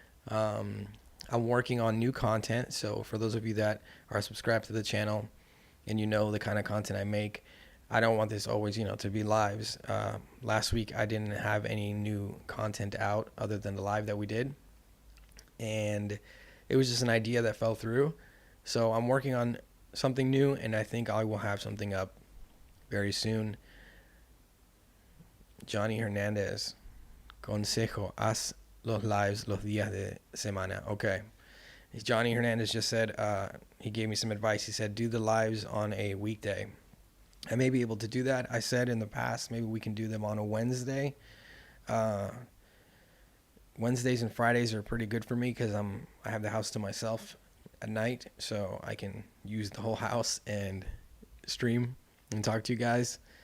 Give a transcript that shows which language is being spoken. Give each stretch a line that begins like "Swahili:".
English: I'm working on new content, so for those of you that are subscribed to the channel and you know the kind of content I make, I don't want this always, to be lives. Last week I didn't have any new content out other than the live that we did, and it was just an idea that fell through. So I'm working on something new, and I think I will have something up very soon.
Spanish: Johnny Hernandez, consejo, haz los lives los días de semana.
English: Okay. Johnny Hernandez just said, he gave me some advice. He said, do the lives on a weekday. I may be able to do that. I said in the past, maybe we can do them on a Wednesday. Wednesdays and Fridays are pretty good for me because I have the house to myself at night, so I can use the whole house and stream and talk to you guys.